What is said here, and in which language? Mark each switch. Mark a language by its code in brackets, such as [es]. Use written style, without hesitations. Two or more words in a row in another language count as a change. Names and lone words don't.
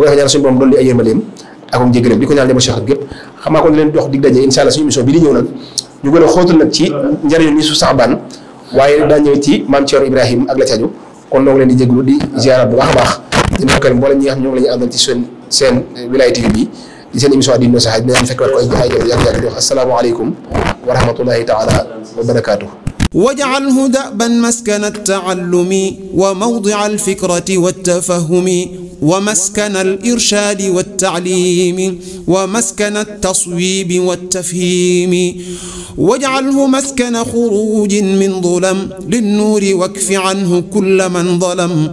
[wo] nga ñaan suñu borom doon li ay yërmandeem ak njéggalam di ko ñaan njaboot Cheikh gépp xam naa kon leen jox dig daje [ar] إن شاء الله [wo] suñu émission bi di ñëw nag ñu gën a xóotal nag ci njëriñu ni su Saxbaan waaye daa ñëw ci maam Thierno Ibrahim ak la ci aju kon noo ngi leen di jégalu di ziarat bu baax a baax di ndokkeel mboolem ñi nga xam ñoo ngi la ñu àndal ci seen Wilaya TV bi di seen émission Ad-Din wa Nasiha dinañ fekk waat ko ay yàgg di wax [ar] السلام عليكم ورحمة الله تعالى وبركاته واجعله دأبا مسكن التعلم وموضع الفكرة والتفهم ومسكن الإرشاد والتعليم ومسكن التصويب والتفهيم واجعله مسكن خروج من ظلم للنور واكف عنه كل من ظلم